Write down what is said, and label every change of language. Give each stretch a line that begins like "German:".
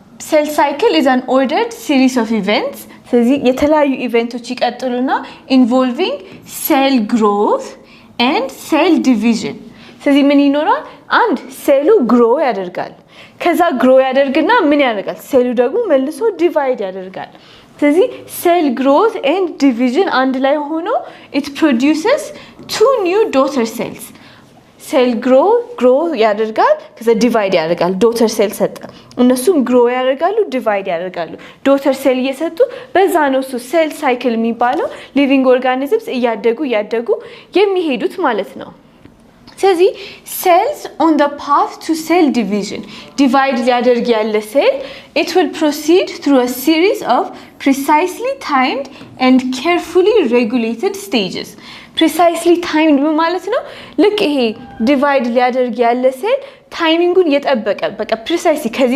English: cell cycle is an ordered series of events.
Amharic: ስለዚህ የተለያዩ ኢቨንቶች ይቀጥሉና
English: involving cell growth and cell division.
Amharic: ስለዚህ ምን ይኖራል? አንድ ሴሉ ግሮ ያደርጋል። ከዛ ግሮ ያደርግና ምን ያደርጋል? ሴሉ ደግሞ መልሶ ዲቫይድ ያደርጋል። ስለዚህ
English: cell growth and division
Amharic: አንድ ላይ ሆኖ
English: it produces two new daughter cells.
Amharic: ሴል ግሮ ያደርጋል ከዛ ዲቫይድ ያደርጋል ዶተር ሴል ሰጠ እነሱም ግሮ ያደርጋሉ ዲቫይድ ያደርጋሉ ዶተር ሴል እየሰጡ በዛ ነው እሱ ሴል ሳይክል የሚባለው ሊቪንግ ኦርጋኒዝምስ እያደጉ የሚሄዱት ማለት ነው ስለዚህ
English: cells on the path to cell division divide
Amharic: ሊያደርግ ያለ
English: cell it will proceed through a series of precisely timed and carefully regulated stages precisely timed
Amharic: ማለት ነው ልክ ይሄ
English: divide ሊያደርግ ያለ cell
Amharic: ታይሚንጉን የጠበቀ በቃ
English: precisely